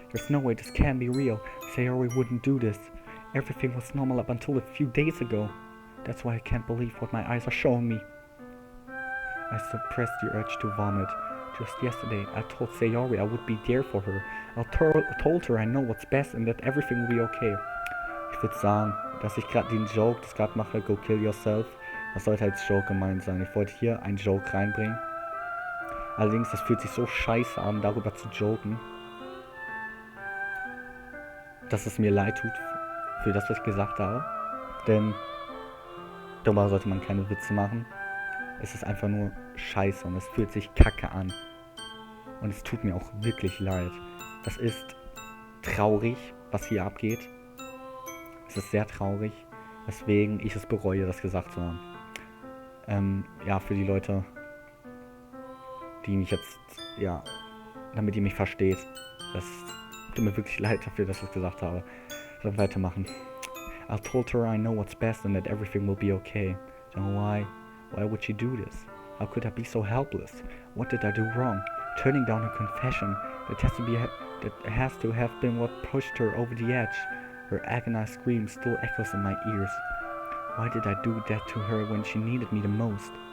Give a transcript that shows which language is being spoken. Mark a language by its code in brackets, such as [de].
[en] There's no way this can be real. Sayori wouldn't do this. Everything was normal up until a few days ago. That's why I can't believe what my eyes are showing me. I suppressed the urge to vomit. Just yesterday, I told Sayori I would be there for her. I told her I know what's best and that everything will be okay. [de] Ich würde sagen, dass ich gerade den Joke, das gerade mache, [en] Go Kill Yourself, [de] das sollte als Joke gemeint sein. Ich wollte hier einen Joke reinbringen. Allerdings, das fühlt sich so scheiße an, darüber zu joken, dass es mir leid tut für das, was ich gesagt habe. Denn darüber sollte man keine Witze machen. Es ist einfach nur scheiße und es fühlt sich kacke an. Und es tut mir auch wirklich leid. Das ist traurig, was hier abgeht. Es ist sehr traurig, weswegen ich es bereue, das gesagt zu haben. Ja, für die Leute, die mich jetzt, ja, damit ihr mich versteht. Das tut mir wirklich leid dafür, dass ich es gesagt habe. Ich soll weitermachen. [en] I told her I know what's best and that everything will be okay. Then why would she do this? How could I be so helpless? What did I do wrong? Turning down her confession, that has to have been what pushed her over the edge. Her agonized scream still echoes in my ears. Why did I do that to her when she needed me the most?